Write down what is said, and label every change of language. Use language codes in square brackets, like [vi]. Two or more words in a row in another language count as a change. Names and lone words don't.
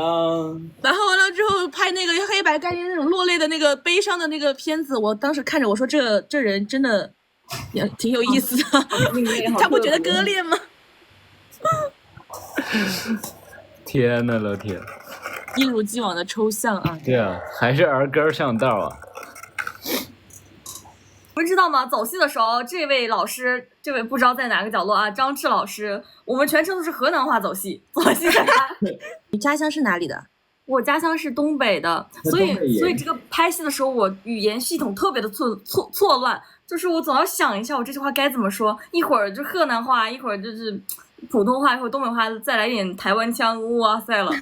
[zh] 然后完了之后拍那个黑白概念那种落淚的那個悲傷的那個片子，我當時看着我說這人真的也挺有意思的，他不覺得割裂嗎？天吶老天，一如既往的抽象啊！對啊，還是兒歌上道啊！你們知道嗎？走戲的時候，這位老師，這位不知道在哪個角落啊，張志老師，我們全程都是河南話走戲的他。你家鄉是哪裡的？我家鄉是東北的，所以這個拍戲的時候，我語言系統特別的錯亂，就是我總要想一下我這句話該怎麼說，一會兒就河南話，一會兒就是普通話，一會兒東北話，再來點台灣腔，哇塞了！